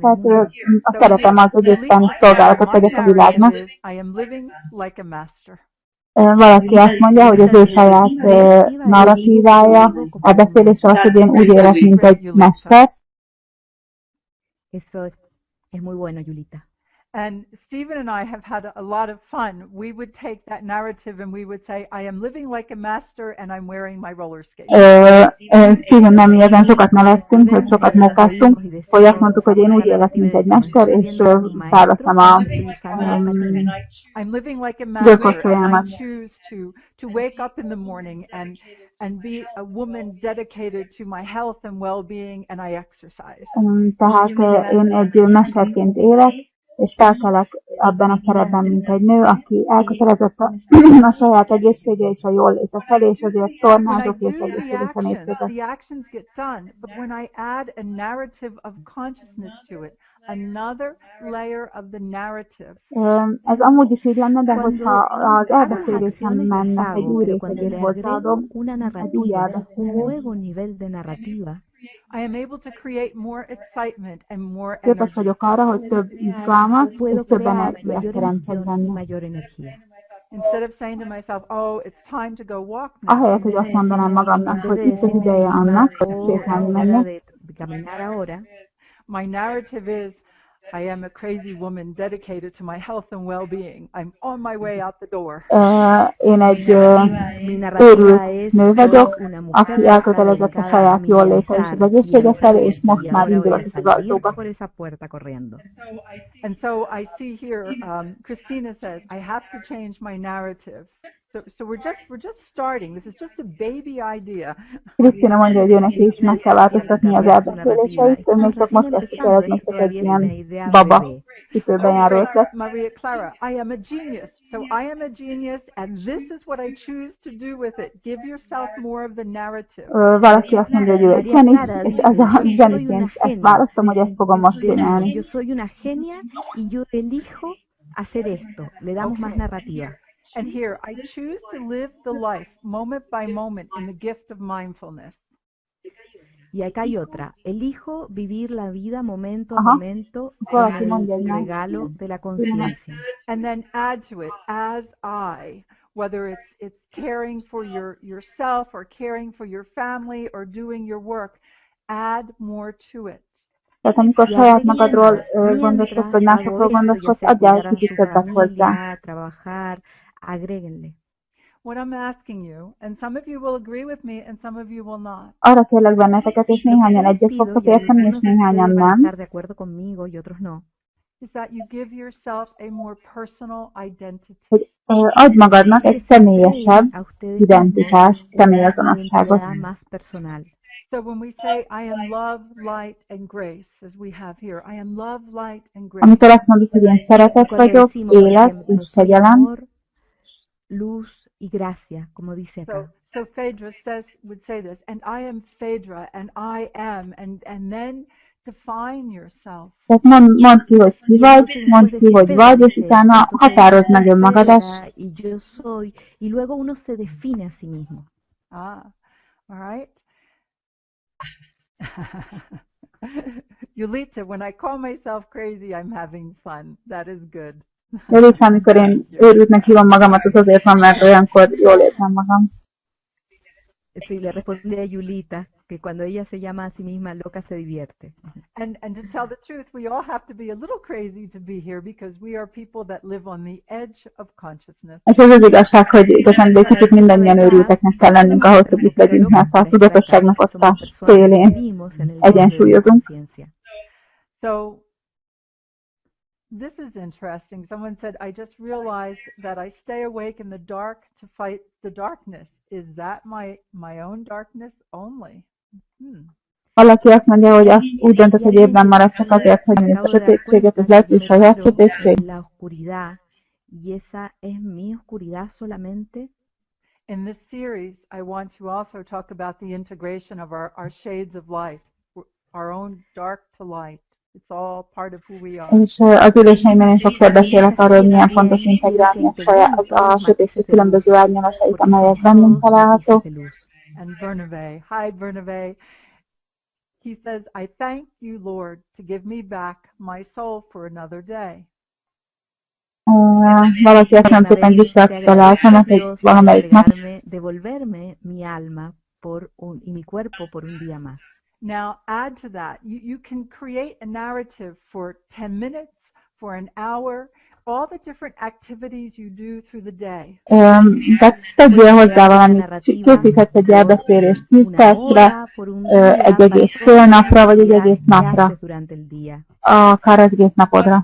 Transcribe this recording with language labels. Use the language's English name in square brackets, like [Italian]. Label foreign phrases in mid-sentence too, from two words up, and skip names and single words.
[Hungarian] Tehát azt szeretem az, hogy éppen szolgálatot tegyek a világnak. [English] I am living like a master. [Hungarian] Valaki azt mondja, hogy az ő saját narratívája, a beszélése az, hogy én úgy élek, mint egy mester. [Spanish] Eso es muy bueno, Yulita. [English] And Stephen and I have had a lot of fun. We would take that narrative and we would say, I am living like a master and I'm wearing my roller skates. Stephen, [Hungarian] mi ezen sokat nevettünk, hogy sokat mókáztunk, hogy azt mondtuk, hogy én úgy élek, mint egy mester, és felveszem a [English] I'm living like a master and [Hungarian] gőzkorcsolyámat. [English] I choose to wake up in the morning and be a woman dedicated to my health and well-being, and I exercise. [Hungarian] Tehát én egy mesterként élek, és felkelek abban a szerepben, mint egy nő, aki elkötelezett a saját egészsége és a jól léte felé, és azért tornázok és egészségesen étkezek. [English] The actions get done, but when I add a narrative of consciousness to it, another layer of the narrative. [Hungarian] Ez amúgy is így lenne, de hogyha az elbeszélésem mennek egy új rétegét hozzáadom, egy új elbeszélés, [English] I am able to create more excitement and more [Hungarian] képes vagyok arra, hogy több izgalmat és több energiát teremtsek benne. [English] Instead of saying to myself, oh, it's time to go walk now. [Hungarian] Ahelyett, hogy azt mondanám magamnak, hogy itt az ideje annak, hogy sétálni menjek. [English] My narrative is, I am a crazy woman dedicated to my health and well-being. I'm on my way out the door. [Hungarian] Én egy őrült nő vagyok, aki elkötelezett a saját jól léte és az egészsége felé, és most már indulok is az ajtóba. [English] And so I see here, Christina says, I have to change my narrative. So we're just starting. This is just a baby idea. [Hungarian] Krisztina mondja, hogy ő neki is meg kell [Spanish] Haciendo [Hungarian] változtatni az [Spanish] cambiar su narrativa. [Hungarian] elbeszéléseit, ő még [Spanish] Estamos [Hungarian] csak [Spanish] recién [Hungarian] most kezdték el, [Spanish] empezando, [Hungarian] ez még [Spanish] es [Hungarian] csak egy [Spanish] todavía es una ilyen idea [Hungarian] baba [Spanish] bebé. [Hungarian] cipőben járó ötlet. [English] Maria Clara, I am a genius. So I am a genius, and this is what I choose to do with it. Give yourself more of the narrative. [Hungarian] Valaki azt mondja, hogy ő egy [Spanish] María [Hungarian] zseni, [Spanish] Clara [Hungarian] és [Spanish] dice, [Hungarian] ez a [Spanish] yo soy una [Hungarian] zseniként ezt [Spanish] genia. [Hungarian] választom, hogy ezt fogom most csinálni. [Spanish] Yo soy una genia y yo elijo hacer esto. Le damos más narrativa. [English] And here, I choose to live the life moment by moment in the gift of mindfulness. [Spanish] Y acá hay otra. Elijo vivir la vida momento a Ajá. momento [Hungarian] Valaki [Spanish] en [Hungarian] mondja, [Spanish] el [Hungarian] hogy nem. [Spanish] regalo de la conciencia. [English] And then add to it, as I, whether it's caring for yourself or caring for your family or doing your work, add more to it. [Hungarian] Tehát amikor saját magadról gondoskodsz, vagy másokról gondoskodsz, adjál kicsit többet hozzá. [Spanish] familia, trabajar, agréguenle. [English] What I'm asking you, and some of you will agree with me and some of you will not, [Hungarian] Arra kérlek benneteket, és néhányan egyet fogtok érteni, és néhányan [Spanish] van a [Hungarian] nem, [Spanish] estar de acuerdo conmigo y otros no. [English] is that you give yourself a more personal identity. [Hungarian] hogy adj magadnak egy személyesebb identitást, személyazonosságot. [Spanish] Más personal. [English] So when we say, I am love, light, and grace, as we have here, I am love, light, and grace. [Hungarian] Amikor azt mondjuk, hogy én szeretet vagyok, élet és kegyelem, [Spanish] luz y gracia, como dice acá. [English] So Phaedra would say this, and I am Phaedra, and I am, and then define yourself. [Hungarian] Tehát mondd ki, hogy ki vagy, mondd ki, hogy vagy, és utána határozd meg önmagadat. [Spanish] Y yo soy, y luego uno se define a sí mismo. [English] All right. Yulita, when I call myself crazy, I'm having fun. That is good. [Hungarian] Yulita, amikor én őrültnek hívom magamat, az azért van, mert olyankor jól érzem magam. [Spanish] Sí, le respondí a Yulita que cuando ella se llama a sí misma loca se divierte. [English] And to tell the truth, we all have to be a little crazy to be here because we are people that live on the edge of consciousness. [Hungarian] És ez az igazság, hogy igazán egy kicsit mindannyian őrülteknek kell lennünk ahhoz, hogy itt legyünk, mert a tudatosságnak ott a szélén egyensúlyozunk. [English] So this is interesting. Someone said, I just realized that I stay awake in the dark to fight the darkness. Is that my own darkness only? [Hungarian] Valaki azt mondja, hogy azt úgy döntött, hogy ébben marad csak azért, hogy a sötétséget, ez lehet, hogy saját sötétség. [Spanish] La oscuridad, y esa es mi oscuridad solamente. [English] In this series, I want to also talk about the integration of our shades of light, our own dark to light. It's all part of who we are. [Hungarian] És az üléseimben én sokszor beszélek arról, hogy milyen fontos integrálni a sötétség különböző árnyalatait, amelyek bennünk találhatók. [English] And Bernabe, hi Bernabe, he says, I thank you, Lord, to give me back my soul for another day. [Hungarian] Valaki azt mondta, hogy visszataláltam valamelyik nap. [Spanish] Devolverme mi alma y mi cuerpo por un día más. [English] Now add to that, you can create a narrative for 10 minutes, for an hour, all the different activities you do through the day. [Hungarian] Tehát tegyél hozzá valamit, készíthetsz egy elbeszélést 10 percre, egy egész fél napra, vagy egy egész napra, akár az egész napodra.